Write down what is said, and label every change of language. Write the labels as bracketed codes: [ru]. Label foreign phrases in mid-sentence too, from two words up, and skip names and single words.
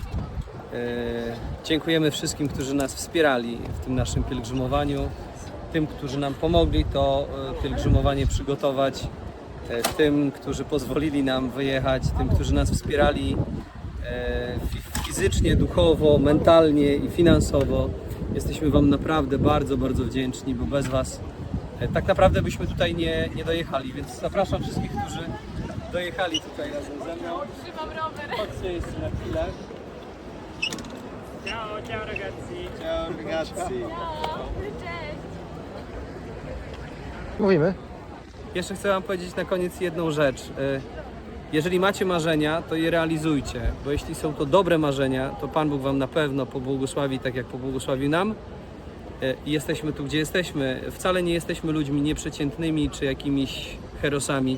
[pl] Dziękujemy wszystkim, którzy nas wspierali w tym naszym pielgrzymowaniu, tym, którzy nam pomogli to pielgrzymowanie przygotować, tym, którzy pozwolili nam wyjechać, tym, którzy nas wspierali fizycznie, duchowo, mentalnie i finansowo. Jesteśmy Wam naprawdę bardzo, bardzo wdzięczni, bo bez Was tak naprawdę byśmy tutaj nie dojechali, więc zapraszam wszystkich, którzy dojechali tutaj razem ze mną. Trzymam rower. Chodźcie jeszcze na chwilę. [it] Ciao ragazzi. Ciao ragazzi. [pl] Cześć. Mówimy. Jeszcze chcę Wam powiedzieć na koniec jedną rzecz. Jeżeli macie marzenia, to je realizujcie, bo jeśli są to dobre marzenia, to Pan Bóg Wam na pewno pobłogosławi tak, jak pobłogosławił nam. I jesteśmy tu, gdzie jesteśmy. Wcale nie jesteśmy ludźmi nieprzeciętnymi czy jakimiś herosami.